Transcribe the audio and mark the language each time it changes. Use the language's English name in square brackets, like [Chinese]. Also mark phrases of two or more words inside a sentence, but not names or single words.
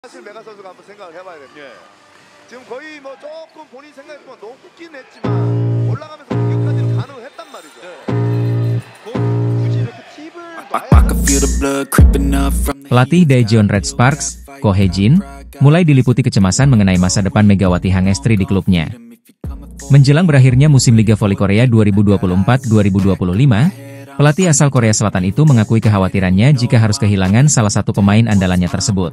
[Korean] 사실 메가 선수가 한번 생각을 해봐야 됩니다. 예. 지금 거의 뭐 조금 본인 생각했지만 높긴 했지만 올라가면서 공격까지는 가능했단 말이죠. 굳이 이렇게 팁을 [Indonesian] Pelatih Daejeon Red Sparks, Ko Hae-jin, mulai diliputi kecemasan mengenai masa depan Megawati Hangestri di klubnya. Menjelang berakhirnya musim Liga Voli Korea 2024-2025, pelatih asal Korea Selatan itu mengakui kekhawatirannya jika harus kehilangan salah satu pemain andalannya tersebut.